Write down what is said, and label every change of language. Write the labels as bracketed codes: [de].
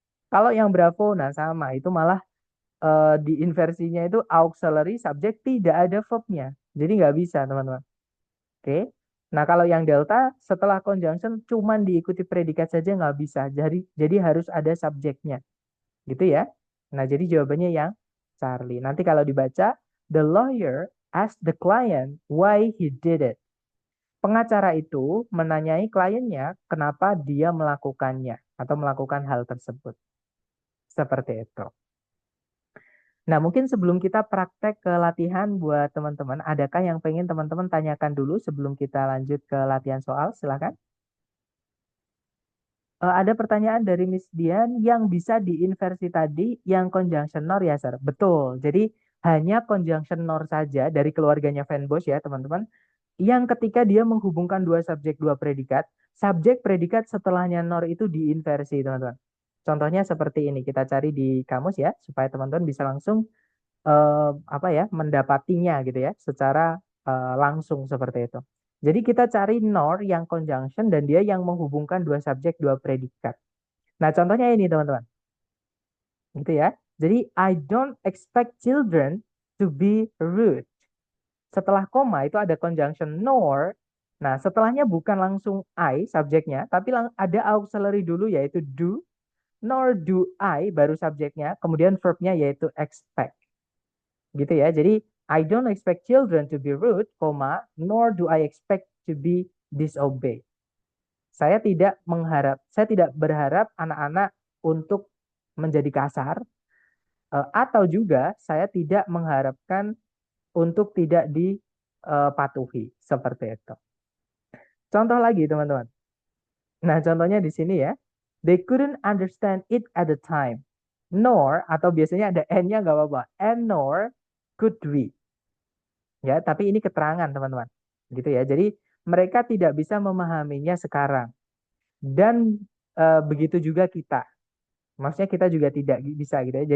[id] Kalau yang bravo, nah sama. Itu malah diinversinya itu auxiliary subject tidak ada verbnya. Jadi nggak bisa, teman-teman. Oke. Nah, kalau yang delta setelah conjunction cuman diikuti predikat saja nggak bisa. Jadi harus ada subjeknya. Gitu ya. Nah, jadi jawabannya yang Charlie. Nanti kalau dibaca, [en] the lawyer asked the client why he did it. [id] Pengacara itu menanyai kliennya kenapa dia melakukannya atau melakukan hal tersebut. Seperti itu. Nah, mungkin sebelum kita praktek ke latihan buat teman-teman, adakah yang pengen teman-teman tanyakan dulu sebelum kita lanjut ke latihan soal? Silakan. Ada pertanyaan dari Miss Dian yang bisa diinversi tadi yang conjunction nor ya, Sir. Betul. Jadi hanya conjunction nor saja dari keluarganya Van Bosch ya, teman-teman. Yang ketika dia menghubungkan dua subjek, dua predikat, subjek predikat setelahnya nor itu diinversi, teman-teman. Contohnya seperti ini, kita cari di kamus ya, supaya teman-teman bisa langsung apa ya, mendapatinya gitu ya, secara langsung seperti itu. Jadi kita cari nor yang conjunction dan dia yang menghubungkan dua subjek, dua predikat. Nah, contohnya ini teman-teman. Gitu ya. Jadi [en] I don't expect children to be rude. [id] Setelah koma itu ada conjunction nor. Nah, setelahnya bukan langsung I subjeknya, tapi ada auxiliary dulu yaitu do, [en] nor do I [id] baru subjeknya, kemudian verbnya yaitu expect. Gitu ya. Jadi [en] I don't expect children to be rude, nor do I expect to be disobey. [id] Saya tidak berharap anak-anak untuk menjadi kasar, atau juga saya tidak mengharapkan untuk tidak dipatuhi seperti itu. Contoh lagi teman-teman. Nah, contohnya di sini ya. [en] They couldn't understand it at the time. [id] Nor, atau biasanya ada n-nya nggak apa-apa. [en] And nor could we. [id] Ya, tapi ini keterangan teman-teman. Gitu ya. Jadi mereka tidak bisa memahaminya sekarang. Dan begitu juga kita. Maksudnya kita juga tidak bisa gitu ya.